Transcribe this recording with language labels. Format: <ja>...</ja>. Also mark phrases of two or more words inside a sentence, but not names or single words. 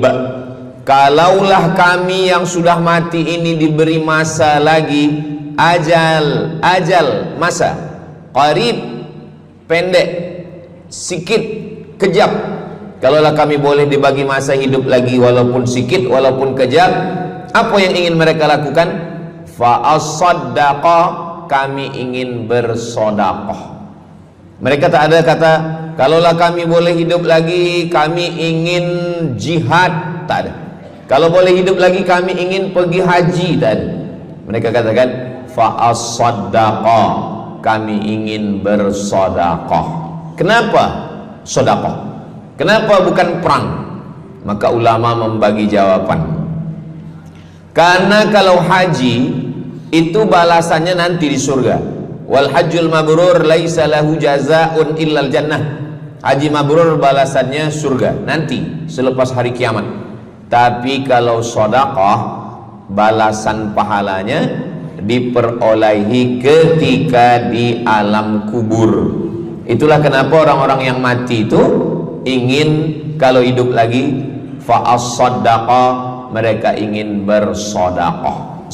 <ms>Kalaulah kami yang sudah mati ini diberi masa lagi, ajal, masa qarib, pendek, sikit, kejap. Kalaulah kami boleh dibagi masa hidup lagi walaupun sikit, walaupun kejap, apa yang ingin mereka lakukan?</ms> <ar>فأصدق,</ar> <ms>kami ingin bersodaqah. Mereka tak ada kata kalaulah kami boleh hidup lagi kami ingin jihad, tak ada. Kalau boleh hidup lagi kami ingin pergi haji, tak ada. Mereka katakan</ms> <ar>فأصدق,</ar> <ms>kami ingin bersodaqah. Kenapa sedekah? Kenapa bukan perang? Maka ulama membagi jawaban. Karena kalau haji itu balasannya nanti di surga.</ms> <ar>والحج المبرور ليس له جزاء إلا الجنة.</ar> <ms>Haji mabrur balasannya surga nanti selepas hari kiamat. Tapi kalau sedekah balasan pahalanya diperolehi ketika di alam kubur. Itulah kenapa orang-orang yang mati itu ingin kalau hidup lagi</ms> <ar>فأصدق,</ar> <ms>mereka ingin bersedekah.</ms>